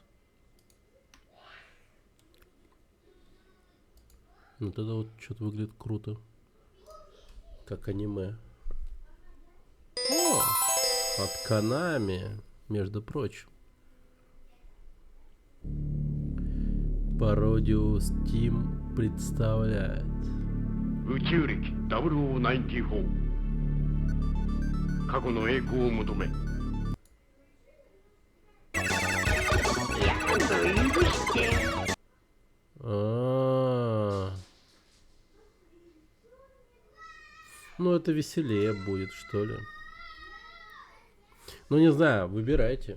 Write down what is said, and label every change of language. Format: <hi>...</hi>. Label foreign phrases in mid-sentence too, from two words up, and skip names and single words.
<ru>Ну, тогда вот что-то выглядит круто. Как аниме. От Konami, между прочим. Пародию Steam представляет.</ru> <ja>宇宙歴0094過去の栄光を求め</ja> <ru>А-а-а. Ну, это веселее будет, что ли. Ну, не знаю, выбирайте.</ru>